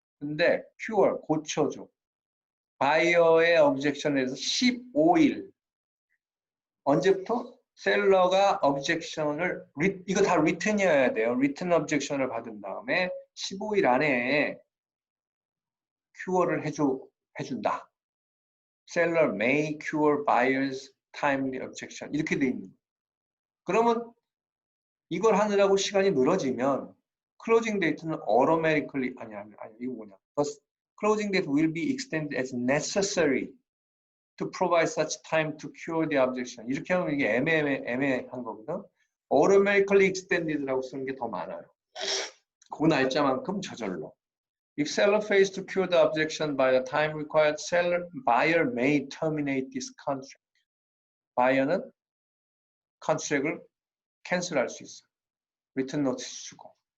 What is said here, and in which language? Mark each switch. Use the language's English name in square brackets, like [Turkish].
[Korean] 근데 cure 고쳐줘. 바이어의 objection에 대해서 15일 언제부터? 셀러가 objection을 이거 다 written이어야 돼요. written objection을 받은 다음에 15일 안에 cure를 해준다. [English] Seller may cure buyer's timely objection [Korean] 이렇게 돼 있는 거예요. 그러면 이걸 하느라고 시간이 늘어지면 closing date는 automatically 아니 이거 뭐냐? [English] The closing date will be extended as necessary to provide such time to cure the objection. [Korean] 이렇게 하면 이게 애매한 거거든. automatically extended라고 쓰는 게 더 많아요. 그 날짜만큼 저절로. [English] If seller fails to cure the objection by the time required, buyer may terminate this contract. [Korean] buyer는 컨트랙을 캔슬할 수 있어. 리턴 노티스 주고.